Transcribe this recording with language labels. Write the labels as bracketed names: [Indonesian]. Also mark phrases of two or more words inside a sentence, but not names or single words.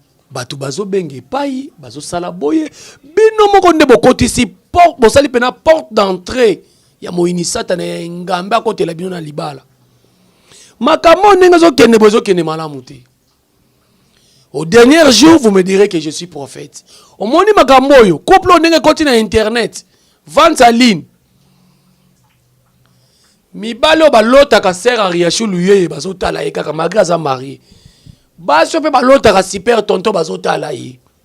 [Lingala] Bato bazobenge epai, bazosala boye. Bino moko nde bokotisi por-, bosali pena [French] porte d'entrée [Lingala] ya moyini satana ya ngambe akotela bino na libala. Makambo ndenge ezokende, boye ezokende malamu te. [French] Au dernier jour, vous me direz que je suis prophète. [Lingala] Omoni makambo oyo, couple oyo ndenge ekoti na internet, [French] vente en ligne. [Lingala] Mibali oyo balotaka sœur Ariachou Luyeye bazotala ye kaka, malgré aza marié. Basi oyo mpe balotaka super tonton bazotala ye.